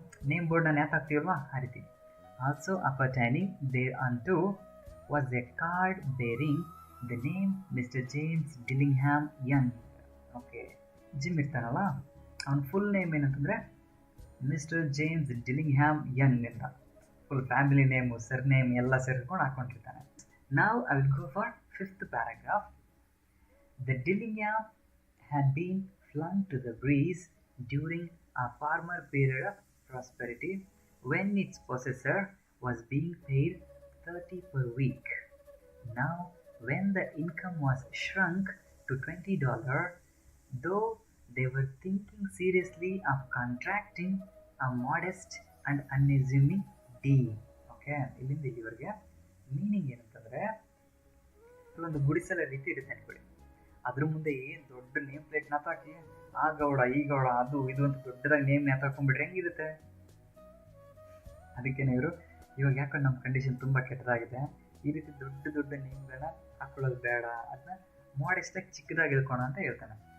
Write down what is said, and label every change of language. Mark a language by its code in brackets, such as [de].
[kn] Name ಬೋರ್ಡ್ನ nap ಹಾಕ್ತೀವಲ್ವಾ, ಆ ರೀತಿ. [en] Also appertaining there unto was a card bearing the name mister James Dillingham Young. [kn] Okay, gym ಇರ್ತಾನಲ್ಲ, ಅವನ ಫುಲ್ ನೇಮ್ ಏನಂತಂದರೆ ಮಿಸ್ಟರ್ ಜೇಮ್ಸ್ ಡಿಲ್ಲಿಂಗ್ಹ್ಯಾಮ್ ಯಂಗ್ ಅಂತ. Full family name, sir name ಎಲ್ಲ ಸೇರಿಕೊಂಡು ಹಾಕ್ಕೊಂಡಿರ್ತಾನೆ. ನಾವು [en] I will go for 5th paragraph. The Dillingham had been flung to the breeze during a former period of prosperity when its possessor was being paid $30 per week. Now, when the income was shrunk to $20, though they were thinking seriously of contracting a modest and unassuming deal. [kn] Okay, ಇಲ್ಲಿಂದ ಇಲ್ಲಿವರೆಗೆ meaning ಏನಂತಂದರೆ, ಒಂದು ಗುಡಿಸಲ ರೀತಿ ಇರುತ್ತೆ ಅನ್ಕೊಳ್ಳಿ. ಅದ್ರ ಮುಂದೆ ಏನು ದೊಡ್ಡ ನೇಮ್ ಪ್ಲೇಟ್ ನೇತಾಕಿ ಆ ಗೌಡ ಈ ಗೌಡ ಅದು ಇದು ಅಂತ ದೊಡ್ಡದಾಗಿ ನೇಮ್ ನೇತಾಕೊಂಡ್ಬಿಟ್ರೆ ಹೆಂಗಿರುತ್ತೆ. ಅದಕ್ಕೇನೆ ಇವರು ಇವಾಗ ಯಾಕಂದ್ರೆ ನಮ್ಮ ಕಂಡೀಷನ್ ತುಂಬ ಕೆಟ್ಟದಾಗಿದೆ, ಈ ರೀತಿ ದೊಡ್ಡ ದೊಡ್ಡ ನೇಮ್ಗಳನ್ನ ಹಾಕೊಳ್ಳೋದು ಬೇಡ, ಅದನ್ನ ಮಾಡೆಸ್ಟಾಗಿ ಚಿಕ್ಕದಾಗಿ ಇಳ್ಕೋಣ ಅಂತ ಹೇಳ್ತಾನೆ.